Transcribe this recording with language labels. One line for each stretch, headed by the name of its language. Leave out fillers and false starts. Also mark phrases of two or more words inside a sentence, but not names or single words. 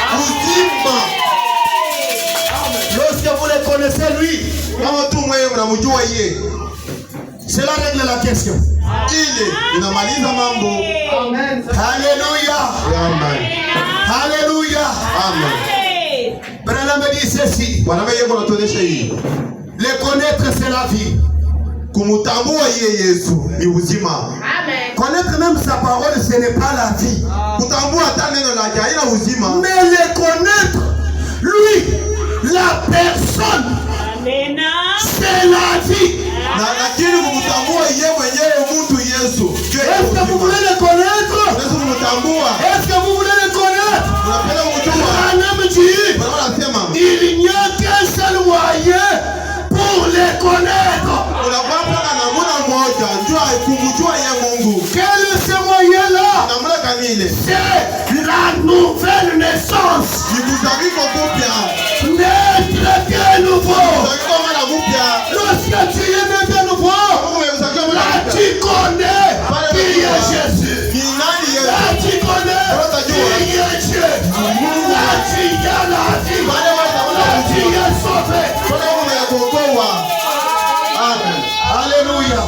French: Lorsque vous le connaissez lui, cela règle la question. Amen. Alléluia. Amen. Alléluia. Amen. Branham dit ceci. Le connaître c'est la vie.
Swahili: Kumutambua Yesu ni uzima. Amen.
French: Connaître même sa parole ce n'est pas la vie.
Swahili: Kutambua hata neno lake haina uzima.
French: Mais le connaître lui, la personne, Amen. c'est la vie.
Swahili: Na lakini kumutambua yeye mwenyewe mtu Yesu.
French: Est-ce que vous voulez le connaître?
Swahili: Yesu kumutambua.
French: Est-ce que vous voulez le connaître?
Swahili: Unapenda kumjua.
French: Branham dit,
Swahili: Anasema
French: il n'y a qu'un seul moyen pour le connaître.
Swahili: unapata namna moja njoo kumjua yeye Mungu.
French: Quel est ce moyen-là?
Swahili: Namna kamile.
French: C'est la nouvelle naissance.
Swahili: Ni kuzaliwa kupya.
French: Naître de nouveau.
Swahili: Kuzaliwa mara mpya.
French: Lorsque tu es né de nouveau, là tu connais qui est Jésus. Là tu connais qui est Dieu. Là tu as la vie. Là tu es sauvé. Alléluia.